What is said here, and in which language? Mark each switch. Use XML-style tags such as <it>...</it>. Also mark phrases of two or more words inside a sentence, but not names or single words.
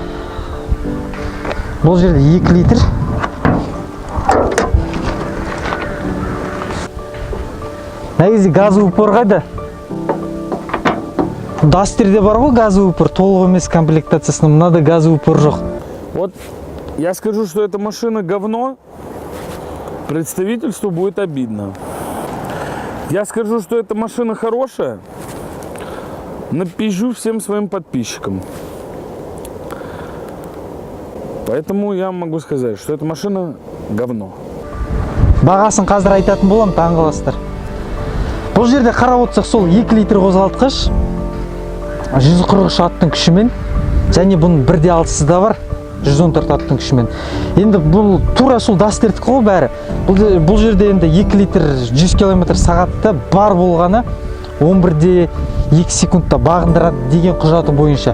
<kk>Бұл жерде 2 литр. Негізі</kk> <ru>газовый упор</ru> <kk>қайда? Дастерде бар ғой</kk> <ru>газовый упор,</ru> <kk>толық емес комплектациясында, мынада</kk> <ru>газовый упор</ru> <kk>жоқ.</kk> <ru>Вот я скажу, что эта машина говно, представительству будет обидно. Я скажу, что эта машина хорошая, напишу всем своим подписчикам. Поэтому я могу сказать, что эта машина говно.</ru> <kk>Бағасын қазір айтатын болам, таң қаласыздар. Бұл жерде қарап отырсақ, сол 2 литр қозғалтқыш 143 аттың күшімен, және бұның 1.6-сы да бар 114 аттың күшімен. Енді бұл тура сол Дастердікі ғой бәрі. Бұл жерде енді 2 литр 100 км сағатта бар болғаны 11-де 2 секундта бағындырады деген құжаты бойынша.</kk>